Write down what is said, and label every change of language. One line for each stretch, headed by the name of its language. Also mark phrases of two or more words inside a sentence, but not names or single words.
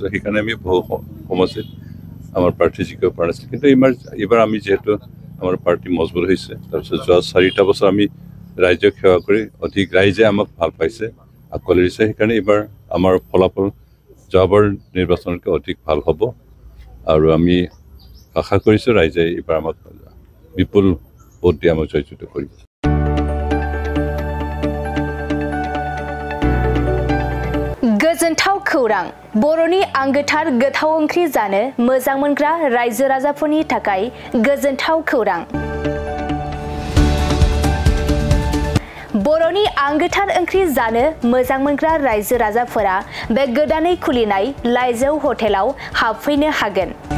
Assamese: সেইকাৰণে আমি বহু সমস্যাত আমাৰ প্ৰাৰ্থী জিকিব পৰা নাছিল কিন্তু এইবাৰ আমি যিহেতু আমাৰ পাৰ্টি মজবুত হৈছে তাৰপিছত যোৱা 4টা বছৰ আমি ৰাইজক সেৱা কৰি অধিক ৰাইজে আমাক ভাল পাইছে আঁকোৱালি দিছে সেইকাৰণে এইবাৰ আমাৰ ফলাফল যোৱাবাৰ নিৰ্বাচনতকৈ অধিক ভাল হ'ব আৰু আমি আশা কৰিছোঁ ৰাইজে এইবাৰ আমাক বিপুল ভোট দি আমাক জয়যুক্ত কৰিব
Bodo: गोजोनथाव खौरां बर'नि आंगोथार गोथाव ओंख्रि जानो मोजां मोनग्रा रायजो राजाफोरनि थाखाय गोजोनथाव खौरां बर'नि आंगोथार ओंख्रि जानो मोजां मोनग्रा रायजो राजाफोरा बे गोदानै खुलिनाय लाइजौ हटेलाव हाबफैनो हागोन